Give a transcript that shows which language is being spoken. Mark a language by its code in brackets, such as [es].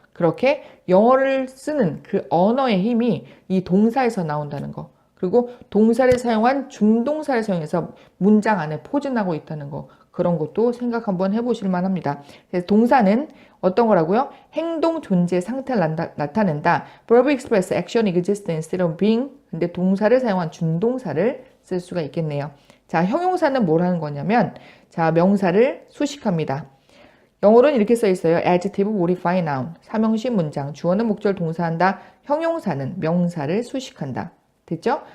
[ko] 그렇게 영어를 쓰는 그 언어의 힘이 이 동사에서 나온다는 거. 그리고 동사를 사용한 준동사를 사용해서 문장 안에 포진하고 있다는 거. 그런 것도 생각 한번 해보실 만합니다. 그래서 동사는 어떤 거라고요? 행동, 존재, 상태를 나타낸다. [en] verb express action existence instead of being. [ko] 근데 동사를 사용한 준동사를 쓸 수가 있겠네요. 자, 형용사는 뭘 하는 거냐면 자, 명사를 수식합니다. 영어로는 이렇게 써 있어요. [en] adjective, modify, noun. [ko] 삼형식 문장. 주어는 목적을 동사한다. 형용사는 명사를 수식한다. 됐죠?